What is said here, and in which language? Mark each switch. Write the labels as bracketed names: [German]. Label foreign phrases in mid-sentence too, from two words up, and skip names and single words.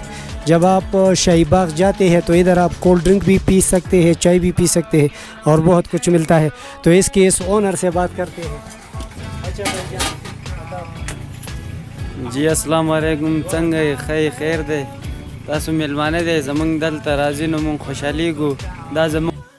[Urdu] جب آپ شاہی باغ جاتے ہیں تو ادھر آپ [English] cold drink [Urdu] بھی پی سکتے ہیں, چائے بھی پی سکتے ہیں اور بہت کچھ ملتا ہے. تو اس کے اس اونر سے بات کرتے ہیں. جی السلام علیکم. [Pashto] څنګه خیر دی تاسو ملمانه دی زمونږ دلته راځي نو مونږ خوشحالي ګو. دا زمونږ